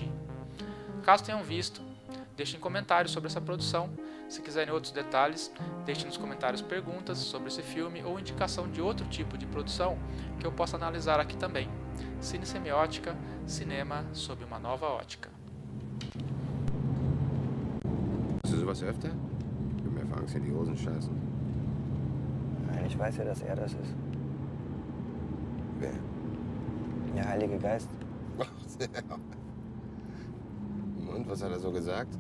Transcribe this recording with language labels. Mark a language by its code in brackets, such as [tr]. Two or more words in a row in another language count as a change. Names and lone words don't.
[pt] Caso tenham visto, deixem comentários sobre essa produção, Se quiserem outros detalhes, deixe nos comentários perguntas sobre esse filme ou indicação de outro tipo de produção que eu possa analisar aqui também. Cine Semiótica, cinema sob uma nova ótica. [de] Hast du sowas öfter? Du mir fangst in die Hosen scheißen. Nein, ich weiß ja, dass er das ist. Wer? Der Heilige Geist. Und was hat er so gesagt?